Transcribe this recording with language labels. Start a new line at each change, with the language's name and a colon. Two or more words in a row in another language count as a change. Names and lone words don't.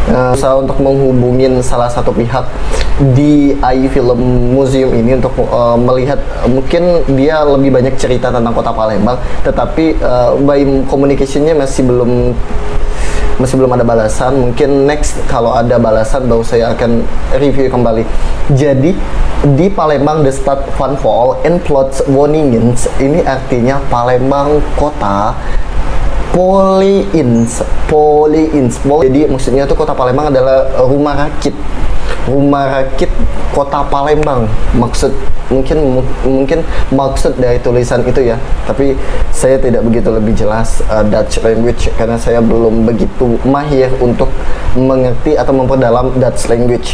Indonesian: Usaha untuk menghubungin salah satu pihak di AI Film Museum ini untuk melihat mungkin dia lebih banyak cerita tentang kota Palembang, tetapi
English: by communication-
Indonesian: nya masih belum ada balasan. Mungkin next kalau ada balasan baru saya akan review kembali. Jadi di Palembang the stad van Vol en plots woningen, ini artinya Palembang kota Polyins. Jadi maksudnya tuh kota Palembang adalah rumah rakit kota Palembang. Mungkin maksud dari tulisan itu ya, tapi saya tidak begitu lebih jelas
English: Dutch language
Indonesian: karena saya belum begitu mahir untuk mengerti atau memperdalam
English: Dutch language.